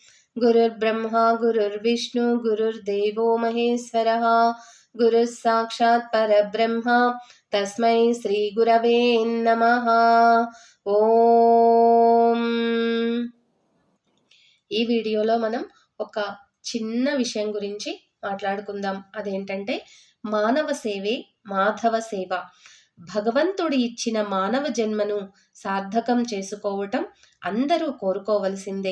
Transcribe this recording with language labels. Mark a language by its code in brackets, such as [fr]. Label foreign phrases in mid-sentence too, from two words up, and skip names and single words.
[sa] गुरुर्ब्रह्मा गुरुर्विष्णु गुरुर्देवो महेश्वरः गुरुः साक्षात् परब्रह्म तस्मै श्री गुरवे नमः। [te] ఓం ఈ వీడియోలో మనం ఒక చిన్న విషయం గురించి మాట్లాడుకుందాం. అదేంటంటే మానవ సేవే మాధవ సేవ. భగవంతుడు ఇచ్చిన మానవ జన్మను సార్థకం చేసుకోవటం అందరూ కోరుకోవలసిందే.